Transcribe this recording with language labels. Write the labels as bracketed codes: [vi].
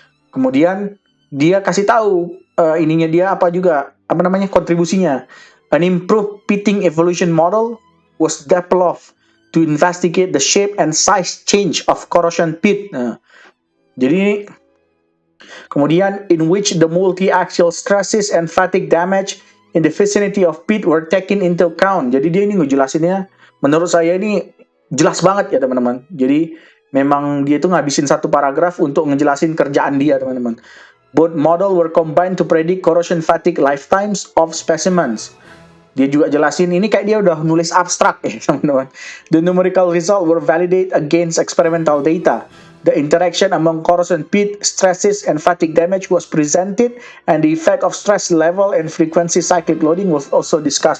[id] Kemudian dia kasih tahu ininya dia apa juga, apa namanya, kontribusinya. [en] An improved pitting evolution model was developed to investigate the shape and size change of corrosion pit. [id] Nah, jadi kemudian [en] in which the multi-axial stresses and fatigue damage in the vicinity of pit were taken into account. [id] Jadi dia ini ngejelasinnya, menurut saya ini jelas banget ya teman-teman. Jadi memang dia itu ngabisin satu paragraf untuk ngejelasin kerjaan dia teman-teman. [en] Both model were combined to predict corrosion fatigue lifetimes of specimens. [id] Dia juga jelasin ini kayak dia udah nulis abstrak ya teman-teman. [en] The numerical result were validated against experimental data. The interaction among corrosion pit stresses and fatigue damage was presented, and the effect of stress level and frequency cyclic loading was also discussed.